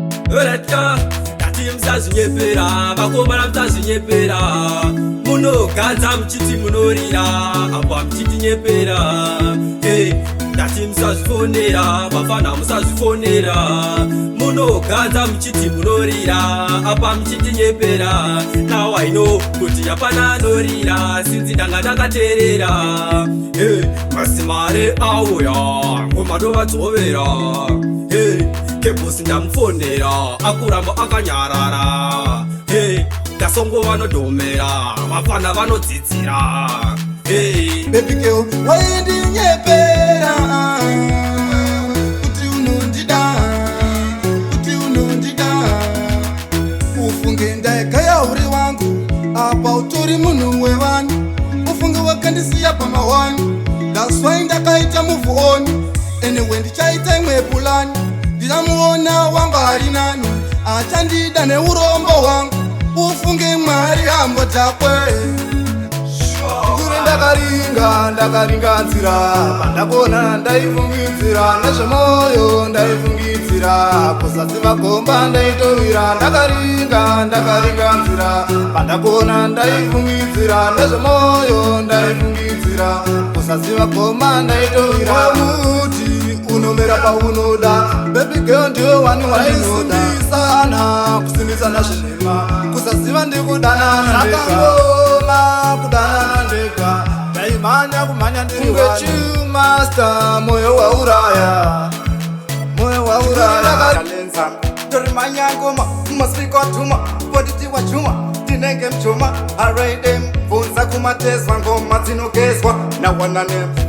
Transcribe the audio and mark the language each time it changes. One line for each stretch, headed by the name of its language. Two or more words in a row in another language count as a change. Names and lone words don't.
Shona: Oratka, ndati musazvinyepera, vakomana musazvinyepera. Munogadza muchiti munorira, apa muchitinyepera. Hey, ndati musazvifonera, vafana musazvifonera. Munogadza muchiti munorira, apa muchitinyepera.
English: Now I know
Shona: kuti hapana anorira, since ndanga ndakateerera. Hey, masimare auya, ngoma ndovadzovera. Hey, kebhosi ndamufonera, akuramba akanyarara. Hey, ndasongo vanodhomera, vafana vanodzidzira.
English: Hey. Baby girl,
Shona: waindinyepera, kuti unondida, kuti unondida. Ufunge ndaigaya uri wangu, apa utori munhu wevanhu. Ufunge wakandisiya pamawani,
English: that's why ndakaita move on.
Shona: Anyway, ndichaita imwe pulani, ndichamuona wanga ari nani, achandida neurombo hwangu. Ufunge Mwari hambo dzakwe. Nduri ndakaringa, ndakaringa nzira, pandakona ndaifungidzira, nezvemoyo ndaifungidzira, kuzasi vagomba ndaitowira, ndakaringa, ndakaringa nzira, pandakona ndaifungidzira, nezvemoyo ndaifungidzira, kuzasi vagomba ndaitowira. Wamuti unomera paunoda,
English: baby girl,
Shona: ndiwe wani wandinoda. Kusimbisana, kusimbisana zvinema, kusaziva ndikudana ndega. Zvakangoma kudana ndega, ndaimhanya kumhanya ndiri wani. Unge chimaster, moyo wauraya, moyo wauraya. Ndakalenza, ndori manyangoma, mumaspeaker watuma, voditi wachuma, tinenge mchuma, araidem, bvunza kumatezwa, ngoma dzinogezwa, nawana nem.